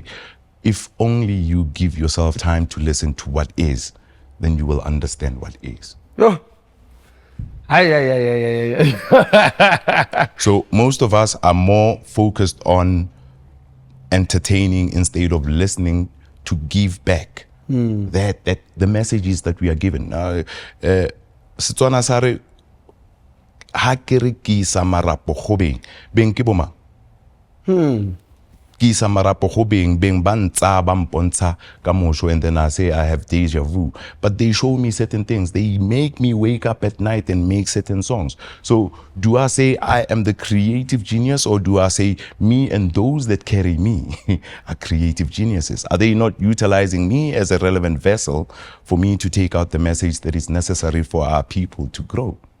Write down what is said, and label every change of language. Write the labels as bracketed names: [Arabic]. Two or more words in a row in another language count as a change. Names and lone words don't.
[English] If only you give yourself time to listen to what is, then you will understand what is. Oh. Aye. So most of us are more focused on entertaining instead of listening to give back that the messages that we are given. [Tswana] Setswana sa re ha ke re ke isa marapo go beng ke boma ke isa marapo go beng ba ntsa ba mpontsha ka mosho, [English] and then I say I have deja vu, but they show me certain things. They make me wake up at night and make certain songs. So do I say I am the creative genius, or do I say me and those that carry me are creative geniuses? Are they not utilizing me as a relevant vessel for me to take out the message that is necessary for our people to grow?